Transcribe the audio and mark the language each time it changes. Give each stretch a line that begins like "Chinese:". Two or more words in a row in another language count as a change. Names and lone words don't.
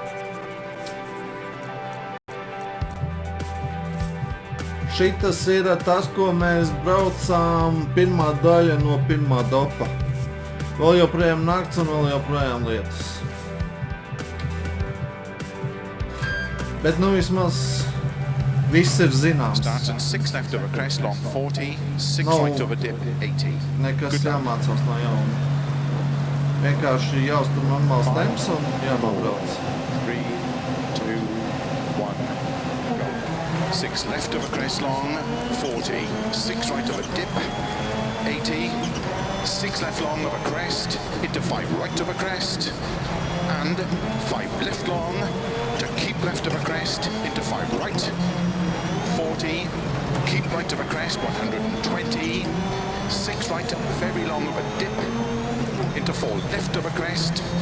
Latvian: Šitas ir tas, ko mēs braucām pirmā daļa no pirmā dopa. Vēl joprojām nakts un vēl joprojām lietas. Bet nu vismaz viss ir zināms.
English: Starts at 6 left over crest, long 40, 6 right over dip, 80.
Latvian: Nekas jāmācās no jauna. Vienkārši jāuztur normāls temps un jānobrauc.
English: 3, 2, 1, go. 6 left over crest long, 40, 6 right over dip, 80, 6 left long over crest, into 5 right over crest, and 5 left long, to keep left over crest, into 5 right, 40, keep right over crest, 120, 6 right, very long over dip, into 4 left over crest,